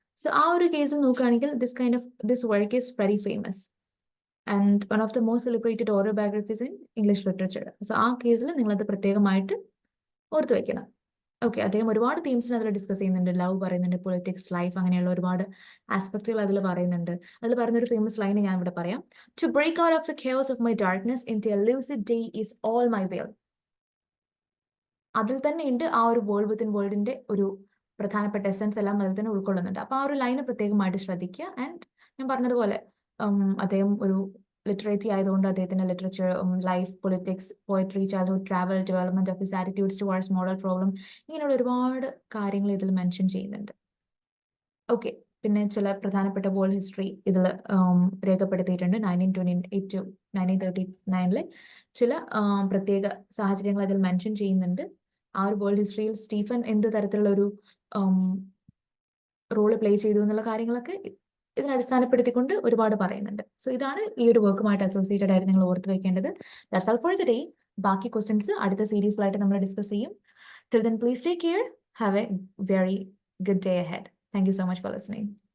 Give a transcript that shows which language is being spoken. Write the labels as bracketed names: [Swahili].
[English] so [Malayalam] ആ ഒരു കേസിൽ നോക്കുകയാണെങ്കിൽ [English] This work is very famous and one of the most celebrated autobiographies in English literature. [Malayalam] So ആ കേസിൽ നിങ്ങളത് പ്രത്യേകമായിട്ട് ഓർത്ത് വെക്കണം. ഓക്കെ, അദ്ദേഹം ഒരുപാട് തീംസിന് അതിൽ ഡിസ്കസ് ചെയ്യുന്നുണ്ട്. ലവ് പറയുന്നുണ്ട്, പൊളിറ്റിക്സ്, ലൈഫ്, അങ്ങനെയുള്ള ഒരുപാട് ആസ്പെക്റ്റുകൾ അതിൽ പറയുന്നുണ്ട്. അതിൽ പറയുന്നൊരു ഫേമസ് ലൈൻ ഞാൻ ഇവിടെ പറയാം. [English] To break out of the chaos of my darkness into a lucid day is all my will. [Malayalam] അതിൽ തന്നെ ഉണ്ട് ആ ഒരു വേൾഡ് വിത്തിൻ വേൾഡിന്റെ ഒരു പ്രധാനപ്പെട്ട എസൻസ് എല്ലാം അതിൽ തന്നെ ഉൾക്കൊള്ളുന്നുണ്ട്. അപ്പൊ ആ ഒരു ലൈന് പ്രത്യേകമായിട്ട് ശ്രദ്ധിക്കുക. ആൻഡ് ഞാൻ പറഞ്ഞതുപോലെ അദ്ദേഹം ഒരു ലിറ്ററേച്ചർ ആയതുകൊണ്ട് അദ്ദേഹത്തിന്റെ literature, life, politics, poetry, childhood, travel, development of his attitudes towards model problem, ഇങ്ങനെയുള്ള ഒരുപാട് കാര്യങ്ങൾ ഇതിൽ മെൻഷൻ ചെയ്യുന്നുണ്ട്. ഓക്കെ, പിന്നെ ചില പ്രധാനപ്പെട്ട വേൾഡ് ഹിസ്റ്ററി ഇതിൽ രേഖപ്പെടുത്തിയിട്ടുണ്ട്. 1928 to 1939 ചില പ്രത്യേക സാഹചര്യങ്ങൾ അതിൽ മെൻഷൻ ചെയ്യുന്നുണ്ട്. ആ ഒരു വേൾഡ് ഹിസ്റ്ററിയിൽ സ്റ്റീഫൻ എന്ത് തരത്തിലുള്ള ഒരു റോള് പ്ലേ ചെയ്തു എന്നുള്ള കാര്യങ്ങളൊക്കെ ഇതിനെ അടിസ്ഥാനപ്പെടുത്തിക്കൊണ്ട് ഒരുപാട് പറയുന്നുണ്ട്. സോ ഇതാണ് ഈ ഒരു വർക്കുമായിട്ട് അസോസിയേറ്റഡ് ആയിട്ട് നിങ്ങൾ ഓർത്ത് വെക്കേണ്ടത്. [English] That's all for the day. [Malayalam] ബാക്കി ക്വസ്റ്റ്യൻസ് അടുത്ത സീരീസിലായിട്ട് നമ്മൾ ഡിസ്കസ് ചെയ്യും. [English] Till then, please take care. Have a very good day ahead. Thank you so much for listening.